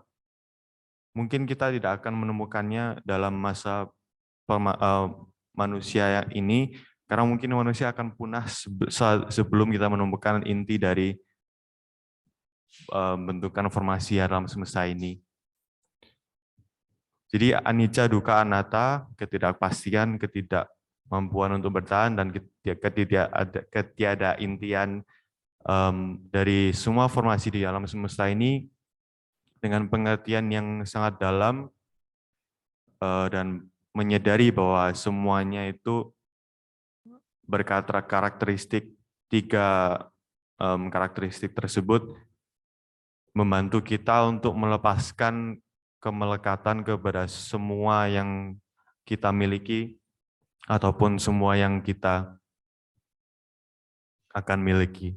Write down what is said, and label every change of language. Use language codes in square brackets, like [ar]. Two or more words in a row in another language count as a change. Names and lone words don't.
[id] Mungkin kita tidak akan menemukannya dalam masa manusia ini, karena mungkin manusia akan punah sebelum kita menemukan inti dari bentukan formasi alam semesta ini. [pi] Jadi anicca, dukkha, anatta, [id] ketidakpastian, ketidakmampuan untuk bertahan, dan ketiadaintian dari semua formasi di alam semesta ini dengan pengertian yang sangat dalam, dan menyadari bahwa semuanya itu berkarakteristik, 3 karakteristik tersebut membantu kita untuk melepaskan kemelekatan kepada semua yang kita miliki ataupun semua yang kita akan miliki.